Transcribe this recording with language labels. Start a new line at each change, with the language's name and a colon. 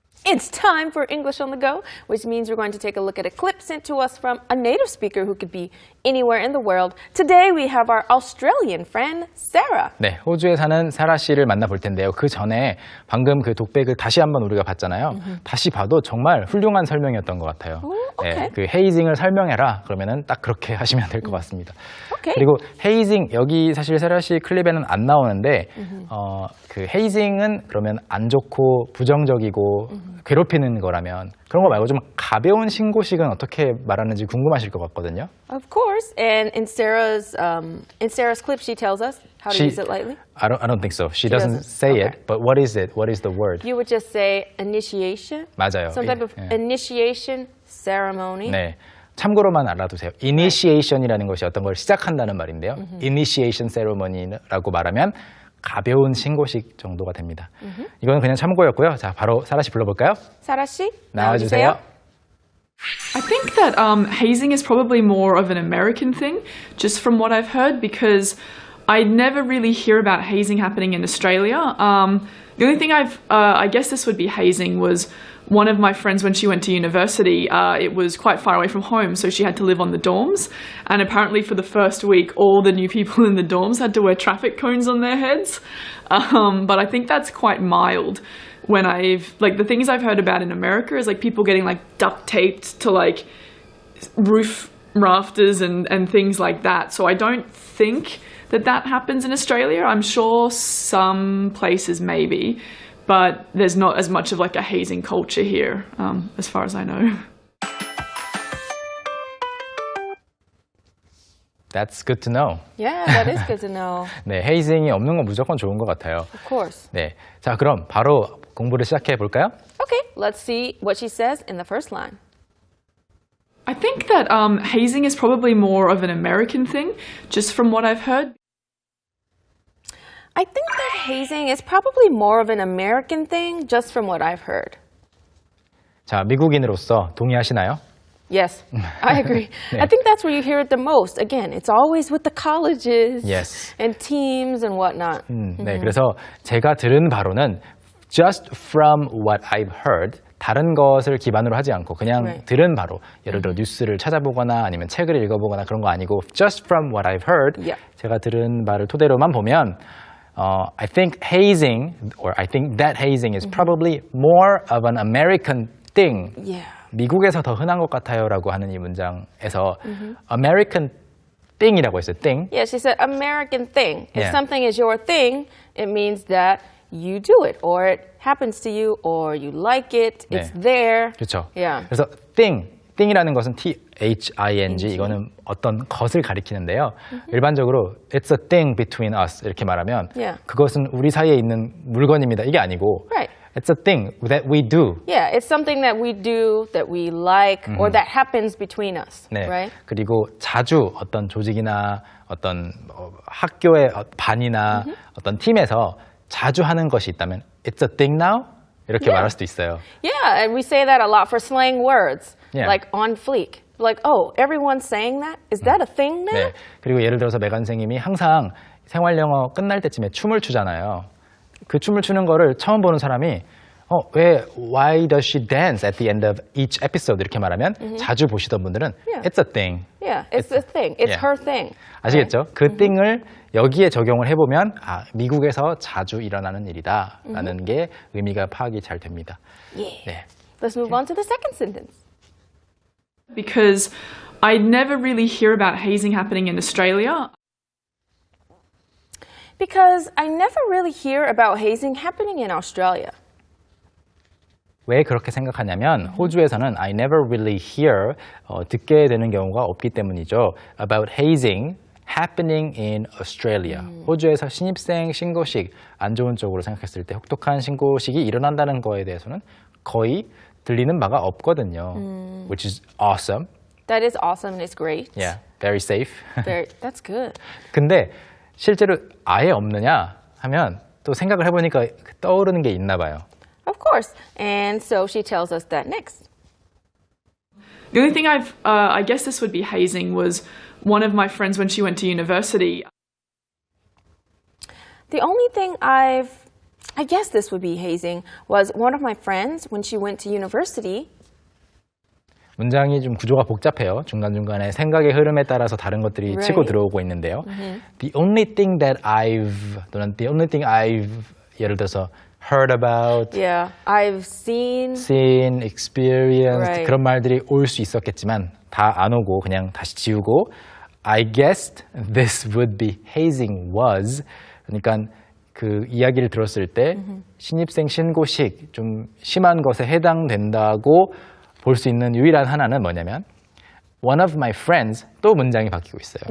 English: It's time for English on the Go, which means we're going to take a look at a clip sent to us from a native speaker who could be anywhere in the world. Today we have our Australian friend, Sarah.
Korean: 네, 호주에 사는 사라 씨를 만나볼 텐데요. 그 전에 방금 그 독백을 다시 한번 우리가 봤잖아요. 다시 봐도 정말 훌륭한 설명이었던 것 같아요.
English: okay.
Korean: 네, 그 헤이징을 설명해라 그러면은 딱 그렇게 하시면 될 것 같습니다.
English: Okay.
Korean: 그리고 헤이징 여기 사실 사라 씨 클립에는 안 나오는데 그 헤이징은 그러면 안 좋고 부정적이고 괴롭히는 거라면 그런 거 말고 좀 가벼운 신고식은 어떻게 말하는지 궁금하실 것 같거든요.
English: Of course, and in Sarah's clip, she tells us how to use it lightly. I don't think so. She doesn't say Okay. it. But what is it? What is the word? You would just say initiation.
Korean: 맞아요.
English: Some type of
Korean: 예.
English: initiation ceremony.
Korean: 네. 참고로만 알아두세요. Initiation이라는 것이 어떤 걸 시작한다는 말인데요. Initiation ceremony라고 말하면 가벼운 신고식 정도가 됩니다. 이건 그냥 참고였고요. 자, 바로 사라 씨 불러볼까요? 사라 씨, 나와주세요.
English: I think that hazing is probably more of an American thing, just from what I've heard, because I never really hear about hazing happening in Australia. The only thing I guess this would be hazing, was one of my friends when she went to university, it was quite far away from home, so she had to live on the dorms. And apparently for the first week, all the new people in the dorms had to wear traffic cones on their heads. But I think that's quite mild. When the things I've heard about in America is like people getting like duct taped to like roof rafters and things like that. So I don't think that happens in Australia. I'm sure some places maybe, but there's not as much of like a hazing culture here, as far as I know. That's good to know. Yeah, that is good to know.
Korean: 네, 헤이징이 없는 건 무조건 좋은 것 같아요.
English: Of course.
Korean: 네, 자 그럼 바로 공부를 시작해 볼까요?
English: Okay, let's see what she says in the first line. I think that hazing is probably more of an American thing, just from what I've heard. I think that hazing is probably more of an American thing, just from what I've heard.
Korean: 자, 미국인으로서 동의하시나요?
English: Yes, I agree.
Korean: 네.
English: I think that's where you hear it the most. Again, it's always with the colleges Yes. and teams and whatnot.
Korean: 네, 그래서 제가 들은 바로는
English: just from what I've heard,
Korean: 다른 것을 기반으로 하지 않고 그냥
English: Right.
Korean: 들은 바로 예를 들어 뉴스를 찾아보거나 아니면 책을 읽어보거나 그런 거 아니고
English: just from what I've heard, Yeah.
Korean: 제가 들은 바를 토대로만 보면
English: I think hazing, or I think that hazing is probably more of an American thing. Yeah.
Korean: 미국에서 더 흔한 것 같아요라고 하는 이 문장에서 American thing이라고 했어요.
English: thing. Yeah, she said American thing. If Yeah. something is your thing, it means that you do it, or it happens to you, or you like it, it's
Korean: 네.
English: there.
Korean: 그렇죠.
English: Yeah.
Korean: 그래서 thing이라는 것은 thing, 이거는 어떤 것을 가리키는데요. 일반적으로
English: it's a thing between us
Korean: 이렇게 말하면
English: Yeah.
Korean: 그것은 우리 사이에 있는 물건입니다. 이게 아니고
English: Right. it's a thing that we do. Yeah, it's something that we do, that we like, or that happens between us,
Korean: 네.
English: right?
Korean: 그리고 자주 어떤 조직이나 어떤 학교의 반이나 어떤 팀에서 자주 하는 것이 있다면
English: it's a thing now?
Korean: 이렇게
English: Yeah.
Korean: 말할 수도 있어요.
English: Yeah, and we say that a lot for slang words, Yeah. like on fleek. Like, oh, everyone's saying that? Is that a thing now?
Korean: 네. 그리고 예를 들어서 메간 선생님이 항상 생활 영어 끝날 때쯤에 춤을 추잖아요. 그 춤을 추는 거를 처음 보는 사람이
English: why does she dance at the end of each episode
Korean: 이렇게 말하면 자주 보시던 분들은
English: Yeah. it's a thing. Yeah, it's a thing. It's Yeah. her thing.
Korean: 아시겠죠? 그 thing을 여기에 적용을 해보면 미국에서 자주 일어나는 일이다 라는 게 의미가 파악이 잘 됩니다.
English: Yeah.
Korean: 네.
English: Let's move on to the second sentence. Because I never really hear about hazing happening in Australia. Because I never really hear about hazing happening in Australia.
Korean: 왜 그렇게 생각하냐면 호주에서는
English: I never really hear
Korean: 듣게 되는 경우가 없기 때문이죠.
English: About hazing happening in Australia.
Korean: 호주에서 신입생 신고식 안 좋은 쪽으로 생각했을 때 혹독한 신고식이 일어난다는 거에 대해서는 거의 들리는 바가 없거든요.
English: Which is awesome. That is awesome and it's great. Yeah, very safe. That's good.
Korean: 근데 실제로 아예 없느냐 하면 또 생각을 해보니까 떠오르는 게 있나 봐요.
English: Of course. And so she tells us that next. The only thing I guess this would be hazing, was one of my friends when she went to university. The only thing I've I guess this would be hazing, was one of my friends, when she went to university,
Korean: 문장이 좀 구조가 복잡해요. 중간중간에 생각의 흐름에 따라서 다른 것들이
English: Right.
Korean: 치고 들어오고 있는데요.
English: The only thing that I've
Korean: 또는
English: the only thing I've
Korean: 예를 들어서
English: heard about, yeah, I've seen, seen, experienced Right.
Korean: 그런 말들이 올 수 있었겠지만 다 안 오고 그냥 다시 지우고
English: I guessed this would be hazing was
Korean: 그러니까 그 이야기를 들었을 때 신입생 신고식 좀 심한 것에 해당된다고 볼 수 있는 유일한 하나는 뭐냐면
English: one of my friends
Korean: 또 문장이 바뀌고 있어요.